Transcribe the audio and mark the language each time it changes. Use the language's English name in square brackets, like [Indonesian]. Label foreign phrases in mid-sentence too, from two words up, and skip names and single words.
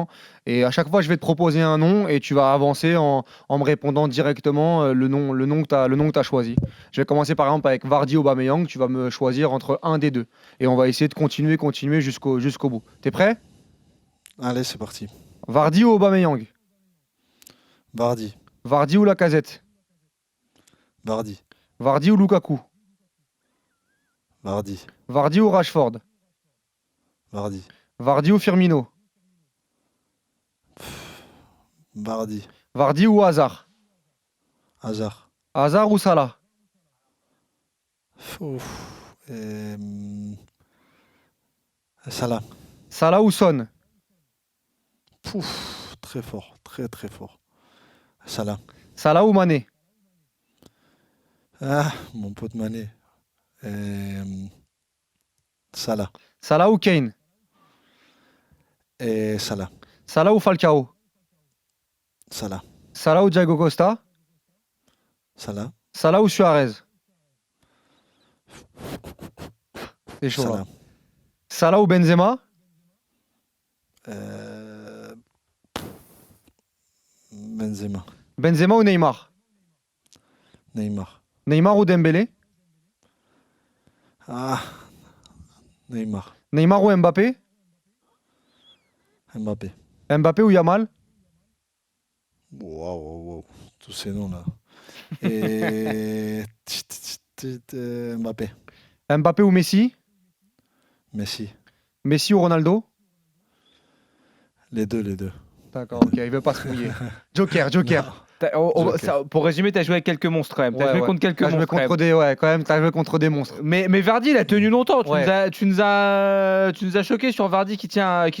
[French] Et à chaque fois, je vais te proposer un nom et tu vas avancer en me répondant directement le nom que tu as choisi. Je vais commencer par exemple avec Vardy Aubameyang. Tu vas me choisir entre un des deux. Et on va essayer de continuer jusqu'au bout. T'es prêt? Allez, c'est parti. Vardy ou Aubameyang? Vardy. Vardy ou Lacazette? Vardy. Vardy ou Lukaku? Vardy. Vardy ou Rashford? Vardy. Vardy ou Firmino? Vardy. Vardy ou Hazard? Hazard. Hazard ou Salah? Salah. Salah ou Son? Très fort. Très très fort. Salah. Salah ou Mané? Ah, mon pote Mané. Salah. Salah ou Kane? Et Salah. Salah ou Falcao? Salah. Salah ou Thiago Costa? Salah. Salah ou Suarez? C'est chaud Salah. là. Salah ou Benzema? Benzema. Benzema ou Neymar? Neymar. Neymar ou Dembélé? Ah, Neymar. Neymar ou Mbappé? Mbappé. Mbappé ou Yamal? Wow. Tous ces noms-là. Et Mbappé. Mbappé ou Messi? Messi. Messi ou Ronaldo? Les deux. D'accord, ok, il veut pas se mouiller. Joker. Joker. Pour résumer, tu as joué avec quelques monstres quand même. Tu as joué contre quelques T'as joué monstres. contre t'as joué contre des monstres. Mais Vardy, il a tenu longtemps. Ouais. Tu nous as choqué sur Vardy qui tient à